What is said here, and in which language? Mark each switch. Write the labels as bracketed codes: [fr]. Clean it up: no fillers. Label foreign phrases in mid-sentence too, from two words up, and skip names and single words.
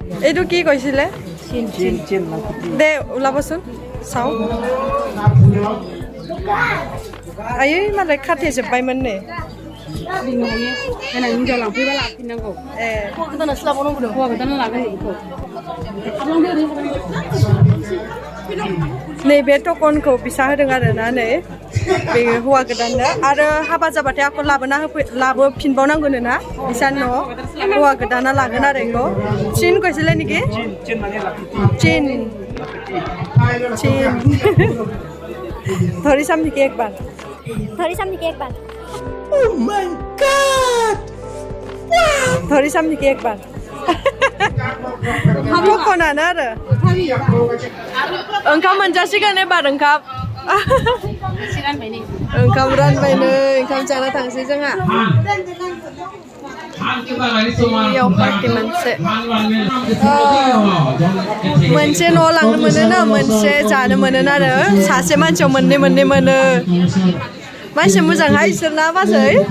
[as] এইটো কি কৈছিলে দে ওলাবচোন চাওঁ [brx] आयै मालाय खाथेजोब्बायमोन नै देनां हिनजाव लांफैबा लाफिननांगौ हौवा गोदानासो लाबावनांगौ दं हौवा गोदान लागोन बेखौ नैबे टकनखौ बिसा होदों आरोना नै बे हौवा गोदाननो आरो हाबा जाबाथाय आंखौ लाबोफिनबावनांगौनो ना बिसान न' हौवा गोदाना लागोन आरो बेखौ चिन [as] কৈছিলে নেকি [brx] चिन चिन [hi] धरी सामने के एक बार थोड़ी सामने के एक बार [en] Oh my God! [hi] धरी सामने के एक बार [brx] टकनानो आरो ओंखाम मोनजासिगोन एबार ओंखाम रानबाय नै ओंखाम जाना थांसै जोंहा बेयाव पार्टि मोनसे न' लांनो मोनो ना मोनसे जानो मोनो आरो सासे मानसियाव मोननै मोनो मानसि मोजांहाय इसोरना बाजै